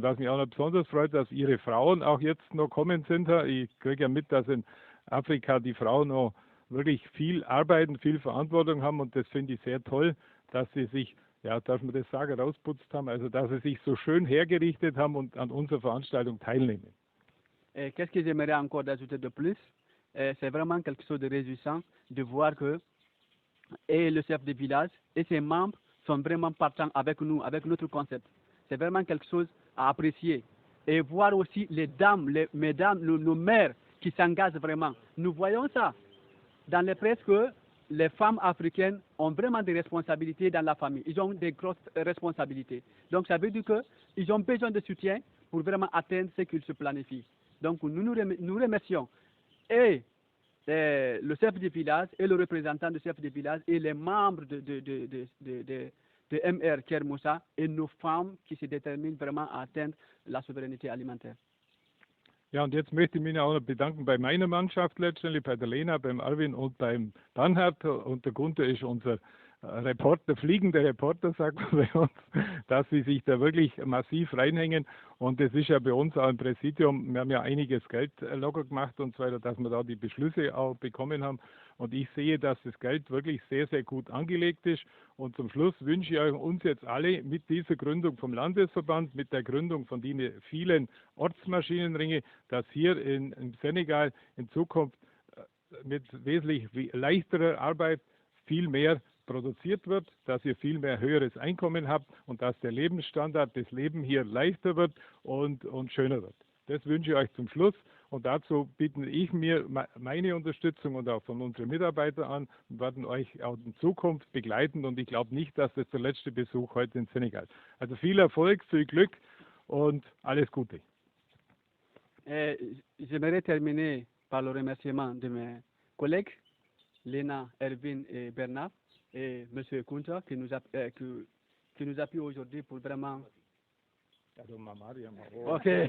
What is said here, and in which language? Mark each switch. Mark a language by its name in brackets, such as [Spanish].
[German] Und was mich auch noch besonders freut, dass Ihre Frauen auch jetzt noch kommen sind. Ich kriege ja mit, dass in Afrika die Frauen noch wirklich viel arbeiten, viel Verantwortung haben und das finde ich sehr toll, dass sie sich, ja, darf man das sagen, rausputzt haben, also dass sie sich so schön hergerichtet haben und an unserer Veranstaltung teilnehmen. [French] Qu'est-ce que j'aimerais encore d'ajouter de plus? C'est vraiment quelque chose de réjouissant de voir que et le chef de village et ses membres sont vraiment partants avec nous, avec notre concept. C'est vraiment quelque chose à apprécier. Et voir aussi les dames, mesdames, nos mères qui s'engagent vraiment. Nous voyons ça dans les presse que les femmes africaines ont vraiment des responsabilités dans la famille. Ils ont des grosses responsabilités. Donc, ça veut dire qu'ils ont besoin de soutien pour vraiment atteindre ce qu'ils se planifient. Donc, nous remercions et le chef de village et le représentant du chef de village et les membres de MR Kier Moussa et nos femmes qui se déterminent vraiment à atteindre la souveraineté alimentaire. [German] Ja, und jetzt möchte ich mich auch noch bedanken bei meiner Mannschaft letztendlich, bei der Lena, beim Arvin und beim Bernhard. Und der Gunther ist unser Reporter, fliegender Reporter, sagt man bei uns, dass sie sich da wirklich massiv reinhängen. Und das ist ja bei uns auch im Präsidium, wir haben ja einiges Geld locker gemacht und so weiter, dass wir da die Beschlüsse auch bekommen haben. Und ich sehe, dass das Geld wirklich sehr, sehr gut angelegt ist. Und zum Schluss wünsche ich euch uns jetzt alle mit dieser Gründung vom Landesverband, mit der Gründung von den vielen Ortsmaschinenringe, dass hier im Senegal in Zukunft mit wesentlich leichterer Arbeit viel mehr produziert wird, dass ihr viel mehr höheres Einkommen habt und dass der Lebensstandard, das Leben hier leichter wird und schöner wird. Das wünsche ich euch zum Schluss und dazu biete ich mir meine Unterstützung und auch von unseren Mitarbeitern an und werden euch auch in Zukunft begleiten und ich glaube nicht, dass das der letzte Besuch heute in Senegal. Also viel Erfolg, viel Glück und alles Gute. [French] J'aimerais terminer par le remerciement de mes collègues, Lena, Erwin et Bernard, et M. Kunta, qui nous appuie aujourd'hui pour vraiment Ok.